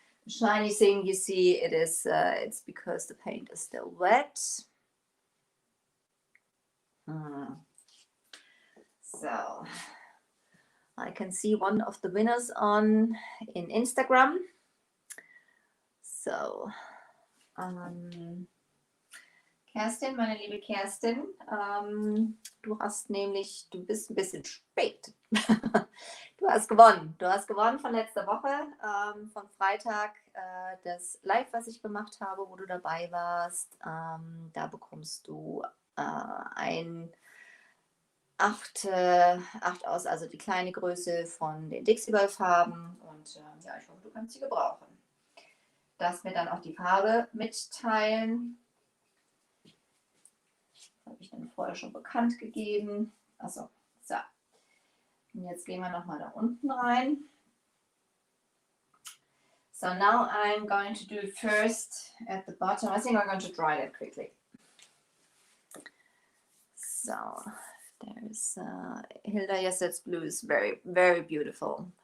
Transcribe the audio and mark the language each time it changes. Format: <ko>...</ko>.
<en>The shiny thing you see, it is it's because the paint is still wet. So I can see one of the winners in Instagram.</en> <de>So Kerstin, meine liebe Kerstin, du bist ein bisschen spät. Du hast gewonnen. Du hast gewonnen von letzter Woche, von Freitag, das Live, was ich gemacht habe, wo du dabei warst. Da bekommst du ein 8 aus, also die kleine Größe von den Dixie Farben. Und ja, ich hoffe, du kannst sie gebrauchen. Darfst mir dann auch die Farbe mitteilen. Habe ich dann vorher schon bekannt gegeben. Also, so. Und jetzt gehen wir nochmal da unten rein.</de> <en>So now I'm going to do first at the bottom. I think I'm going to dry that quickly. So, There's Hilda Yesset's blue is very, very beautiful.</en>